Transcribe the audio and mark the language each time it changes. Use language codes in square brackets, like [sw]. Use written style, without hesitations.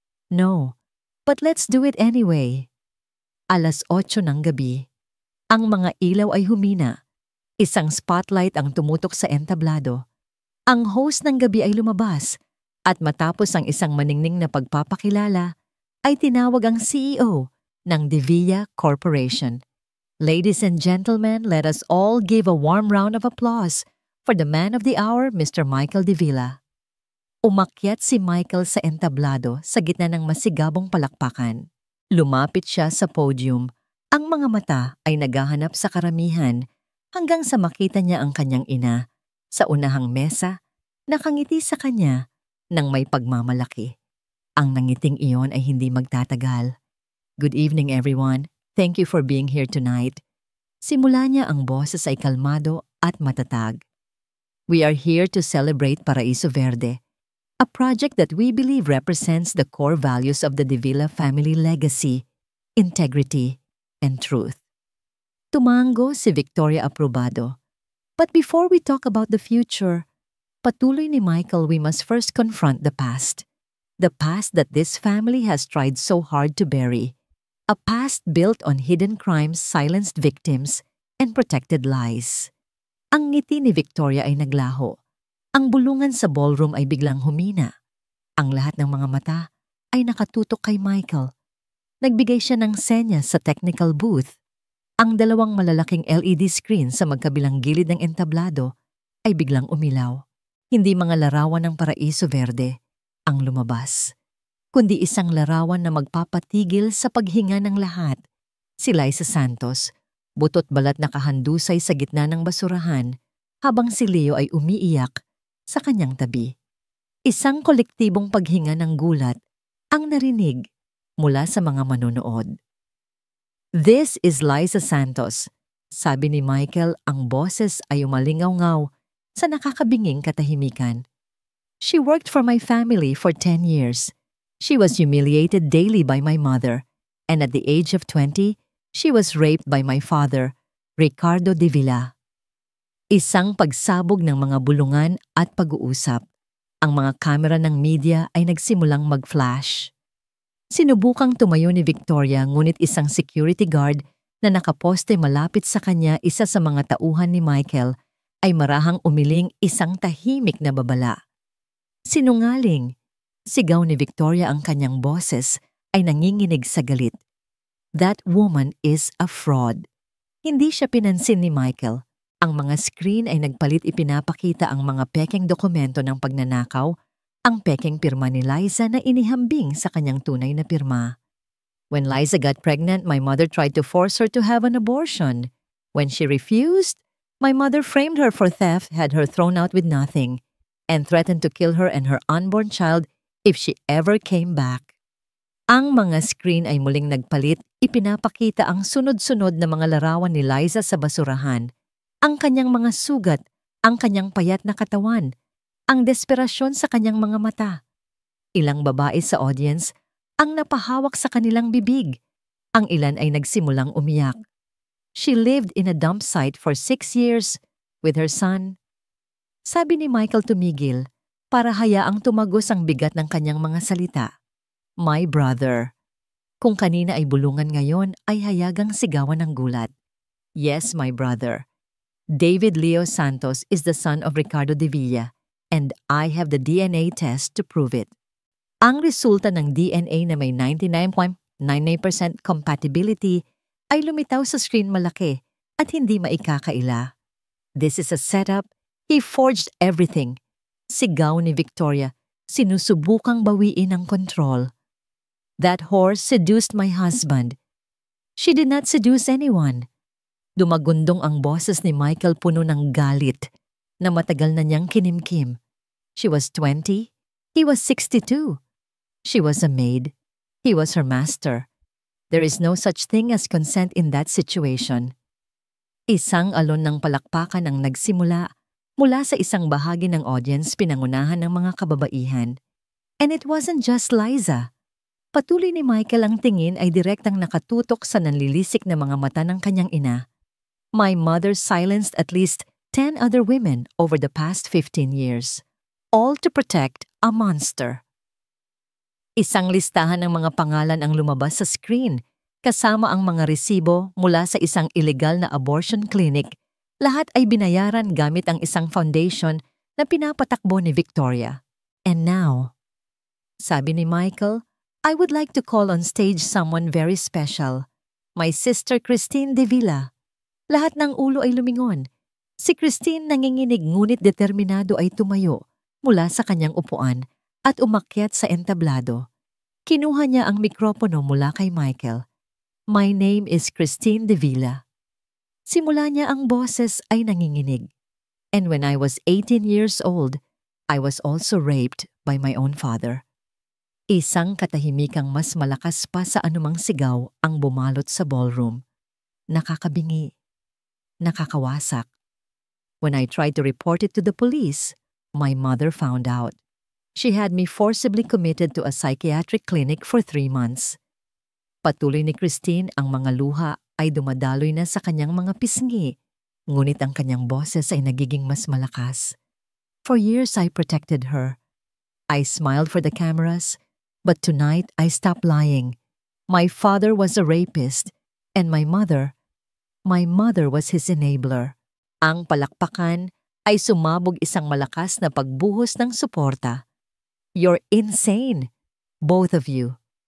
[en] No, but let's do it anyway. [tl] 8:00 ng gabi. Ang mga ilaw ay humina. Isang spotlight ang tumutok sa entablado. Ang host ng gabi ay lumabas at matapos ang isang maningning na pagpapakilala, ay tinawag ang CEO ng De Villa Corporation. [en] Ladies and gentlemen, let us all give a warm round of applause for the man of the hour, Mr. Michael de Villa. [tl] Umakyat si Michael sa entablado sa gitna ng masigabong palakpakan. Lumapit siya sa podium. Ang mga mata ay naghahanap sa karamihan hanggang sa makita niya ang kanyang ina sa unahang mesa, nakangiti sa kanya ng may pagmamalaki. Ang nangiting iyon ay hindi magtatagal. [en] Good evening everyone. Thank you for being here tonight. [tl] Simula niya, ang boses ay kalmado at matatag. [en] We are here to celebrate Paraiso Verde, a project that we believe represents the core values of the De Villa family legacy, integrity, and truth. [tl] Tumango si Victoria Aprobado. [en] But before we talk about the future, [tl] patuloy ni Michael, [en] we must first confront the past. The past that this family has tried so hard to bury. A past built on hidden crimes, silenced victims, and protected lies. [tl] Ang ngiti ni Victoria ay naglaho. Ang bulungan sa ballroom ay biglang humina. Ang lahat ng mga mata ay nakatutok kay Michael. Nagbigay siya ng senya sa technical booth. Ang dalawang malalaking LED screen sa magkabilang gilid ng entablado ay biglang umilaw. Hindi mga larawan ng Paraiso Verde ang lumabas, kundi isang larawan na magpapatigil sa paghinga ng lahat. Si Liza Santos, butot balat na kahandusay sa gitna ng basurahan, habang si Leo ay umiiyak sa kanyang tabi. Isang kolektibong paghinga ng gulat ang narinig mula sa mga manonood. [en] This is Liza Santos, [tl] sabi ni Michael, ang boses ay umalingaw-ngaw sa nakakabinging katahimikan. [en] She worked for my family for 10 years. She was humiliated daily by my mother, and at the age of 20, she was raped by my father, Ricardo de Villa. [tl] Isang pagsabog ng mga bulungan at pag-uusap. Ang mga kamera ng media ay nagsimulang mag-flash. Sinubukang tumayo ni Victoria ngunit isang security guard na nakaposte malapit sa kanya, isa sa mga tauhan ni Michael, ay marahang umiling isang tahimik na babala. Sinungaling! Sigaw ni Victoria, ang kanyang boses ay nanginginig sa galit. [en] That woman is a fraud. [tl] Hindi siya pinansin ni Michael. Ang mga screen ay nagpalit, ipinapakita ang mga pekeng dokumento ng pagnanakaw, ang pekeng pirma ni Liza na inihambing sa kanyang tunay na pirma. [en] When Liza got pregnant, my mother tried to force her to have an abortion. When she refused, my mother framed her for theft, had her thrown out with nothing, and threatened to kill her and her unborn child if she ever came back. [tl] Ang mga screen ay muling nagpalit, ipinapakita ang sunod-sunod na mga larawan ni Liza sa basurahan, ang kanyang mga sugat, ang kanyang payat na katawan, ang desperasyon sa kanyang mga mata. Ilang babae sa audience ang napahawak sa kanilang bibig. Ang ilan ay nagsimulang umiyak. [en] She lived in a dump site for 6 years with her son. [tl] Sabi ni Michael tumigil para hayaang tumagos ang bigat ng kanyang mga salita. [en] My brother. [tl] Kung kanina ay bulungan, ngayon ay hayagang sigawan ng gulat. [en] Yes, my brother. David Leo Santos is the son of Ricardo de Villa, and I have the DNA test to prove it. [tl] Ang resulta ng DNA na may 99.99% compatibility ay lumitaw sa screen malaki at hindi maikakaila. [en] This is a setup. He forged everything. [tl] Sigaw ni Victoria, sinusubukang bawiin ang control. [en] That whore seduced my husband. She did not seduce anyone. [tl] Dumagundong ang boses ni Michael, puno ng galit na matagal na niyang kinimkim. [en] She was 20. He was 62. She was a maid. He was her master. There is no such thing as consent in that situation. [tl] Isang alon ng palakpakan ang nagsimula mula sa isang bahagi ng audience, pinangunahan ng mga kababaihan. [en] And it wasn't just Liza. [tl] Patuloy ni Michael, ang tingin ay direktang nakatutok sa nanlilisik na mga mata ng kanyang ina. [en] My mother silenced at least 10 other women over the past 15 years, all to protect a monster. [tl] Isang listahan ng mga pangalan ang lumabas sa screen, kasama ang mga resibo mula sa isang illegal na abortion clinic. Lahat ay binayaran gamit ang isang foundation na pinapatakbo ni Victoria. [en] And now, [tl] sabi ni Michael, [en] I would like to call on stage someone very special. My sister Christine de Villa. [tl] Lahat ng ulo ay lumingon. Si Christine, nanginginig ngunit determinado, ay tumayo mula sa kanyang upuan at umakyat sa entablado. Kinuha niya ang mikropono mula kay Michael. [en] My name is Christine de Villa. [tl] Simula niya, ang boses ay nanginginig. [en] And when I was 18 years old, I was also raped by my own father. [tl] Isang katahimikang mas malakas pa sa anumang sigaw ang bumalot sa ballroom. Nakakabingi. Nakakawasak. [en] When I tried to report it to the police, my mother found out. She had me forcibly committed to a psychiatric clinic for 3 months. [tl] Patuloy ni Christine, ang mga luha ay dumadaloy na sa kanyang mga pisngi, ngunit ang kanyang boses ay nagiging mas malakas. [en] For years I protected her. I smiled for the cameras, but tonight I stopped lying. My father was a rapist, and my mother was his enabler. [tl] Ang palakpakan ay sumabog, isang malakas na pagbuhos ng suporta. [en] You're insane, both of you.